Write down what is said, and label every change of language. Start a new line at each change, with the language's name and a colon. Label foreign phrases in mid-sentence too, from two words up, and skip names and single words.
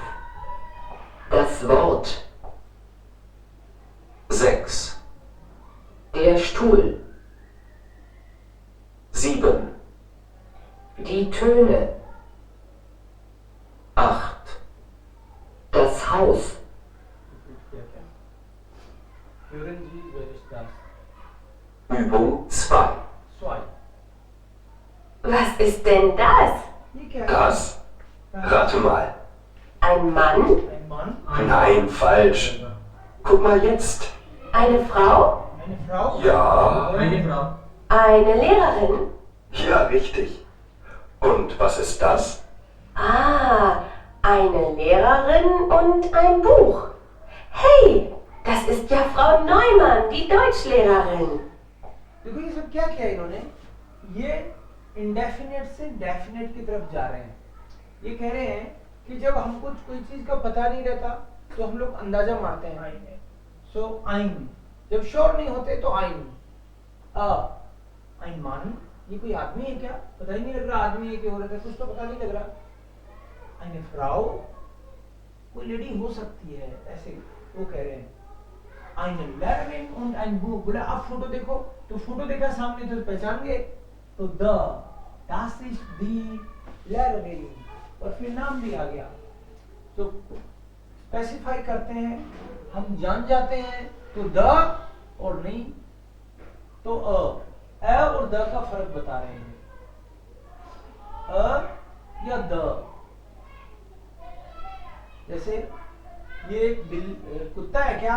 German: Das Wort. 6. Der Stuhl. 7. Die Töne. 8. Das Haus. Hören Sie, wer ist das, Übung 2. स्वाई। Was ist denn das?
Hindi: ये क्या है?
German: Das. Rate mal. Ein Mann? ein Mann, Nein, falsch. Guck mal jetzt. Eine Frau? eine Frau, Ja. Eine Frau. Eine Lehrerin? Ja, richtig. Und was ist das? Ah, eine Lehrerin und ein Buch. Hey, das ist ja Frau Neumann, die Deutschlehrerin.
Hindi: देखो ये सब क्या किया इन्होंने? ये इंडेफिनेट से डेफिनेट की तरफ जा रहे हैं। ये कह रहे हैं कि जब हमको कोई चीज का पता नहीं रहता तो हम लोग अंदाजा मारते हैं। सो आइन, जब श्योर नहीं होते तो आइन।
German: ein Mann,
Hindi: ये कोई आदमी है क्या? पता ही नहीं लग रहा आदमी है कि औरत है, कुछ तो पता नहीं लग रहा।
German: eine Frau,
Hindi: कोई लेडी हो सकती है, ऐसे वो कह रहे हैं।
German: Eine Lehrerin und ein Buch,
Hindi: बोला आप फोटो देखो, तो फोटो देखा सामने तो पहचान गए, तो
German: das ist die Lehrerin,
Hindi: और फिर नाम भी आ गया। तो स्पेसिफाई करते हैं, हम जान जाते हैं तो द और नहीं तो अ और द का फर्क बता रहे हैं। अ या द, जैसे ये एक कुत्ता है क्या?